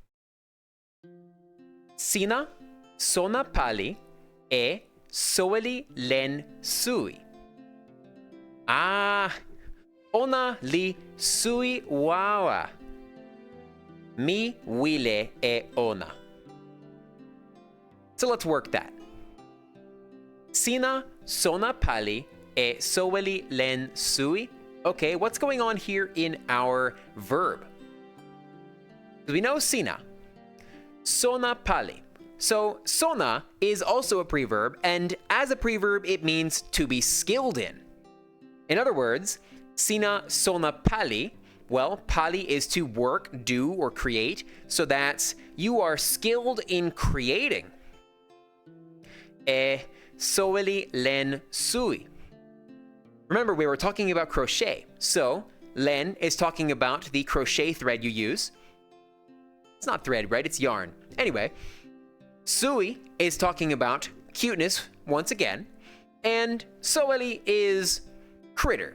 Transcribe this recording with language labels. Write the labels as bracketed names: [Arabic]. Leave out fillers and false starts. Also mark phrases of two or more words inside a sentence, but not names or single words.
[Toki Pona] Sina, sona pali, e, soweli, len, sui. Ona, li, sui, wawa. Mi, wile, e, ona. [English] So let's work that. [Toki Pona] Sina, sona pali, e, soweli, len, sui. [English] Okay, what's going on here in our verb? We know sina. [Toki Pona] Sona pali. [English] So sona is also a preverb, and as a preverb, it means to be skilled in. In other words, [Toki Pona] sina sona pali. [English] Well, pali is to work, do, or create, so that's you are skilled in creating. [Toki Pona] E, soweli, len, sui. [English] Remember, we were talking about crochet, so len is talking about the crochet thread you use. It's not thread, right? It's yarn. Anyway, sui is talking about cuteness once again, and soweli is critter.